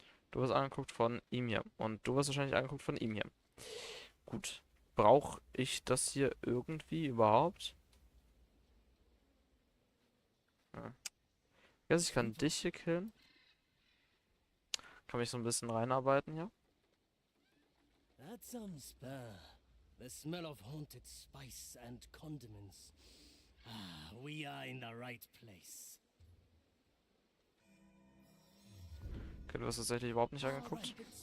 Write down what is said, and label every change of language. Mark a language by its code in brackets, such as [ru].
[de] Du wirst angeguckt von ihm hier. Und du wirst wahrscheinlich angeguckt von ihm hier. Gut. Brauche ich das hier irgendwie überhaupt? Ja. Ich weiß, ich kann dich hier killen. kann mich so ein bisschen reinarbeiten hier. [en] Add some spur. The smell of haunted spice and condiments. Ah, we are in the right place. [de] Okay, du hast tatsächlich überhaupt nicht angeguckt.